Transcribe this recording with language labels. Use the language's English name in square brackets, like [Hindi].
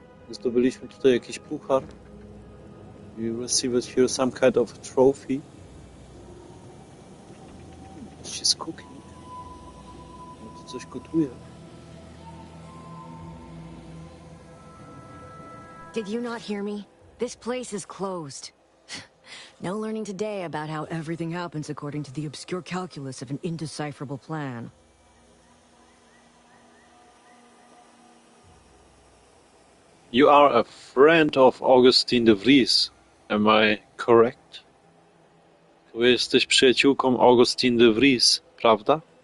[Polish] Zdobyliśmy tutaj jakiś puchar. [English] We received here some kind of trophy. She's cooking. [Polish] No to coś gotuje. [English] Did you not hear me? This place is closed. No learning today about how everything happens according to the obscure calculus of an indecipherable plan. You are a friend of Augustine de Vries. Am I correct? [Polish] Ty jesteś przyjaciółką Augustine de Vries, prawda?